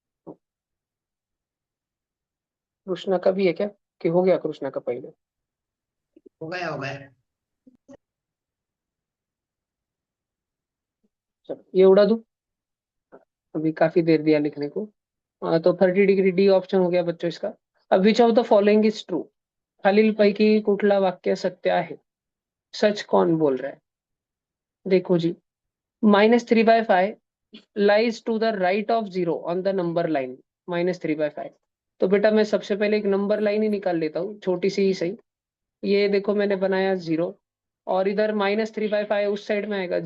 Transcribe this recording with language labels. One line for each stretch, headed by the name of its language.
Hindi: कृष्णा का भी है क्या? कि हो गया कृष्णा का पहले? हो गया हो गया। चलो ये उड़ा दूं, अभी काफी देर दिया लिखने को। तो 30 डिग्री डी ऑप्शन हो गया बच्चों इसका।
English: अब which of the following is true?
Marathi: खालील पैकी कुठला वाक्य सत्य आहे?
Hindi: सच कौन बोल रहा है? देखो जी,
English: -3/5 lies to the right of 0 on the number line.
Hindi: -3/5, तो बेटा मैं सबसे पहले एक नंबर लाइन ही निकाल लेता हूँ, छोटी सी ही सही। ये देखो मैंने बनाया 0, और इधर -3/5 उस साइड में आएगा।